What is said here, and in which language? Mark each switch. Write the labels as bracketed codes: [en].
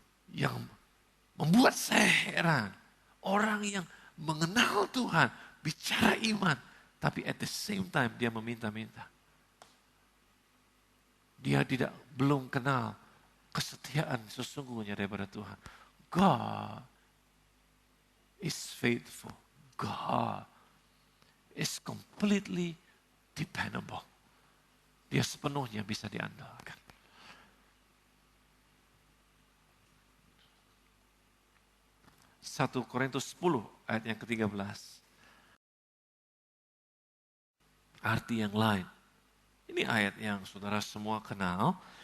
[id] Yang membuat saya heran, orang yang mengenal Tuhan, bicara iman, tapi [en] at the same time [id] dia meminta-minta. Dia belum kenal kesetiaan sesungguhnya daripada Tuhan. [en] God is faithful. God is completely dependable. [id] Dia sepenuhnya bisa diandalkan. Satu Korintus 10 ayat yang ke-13. Arti yang lain. Ini ayat yang saudara semua kenal.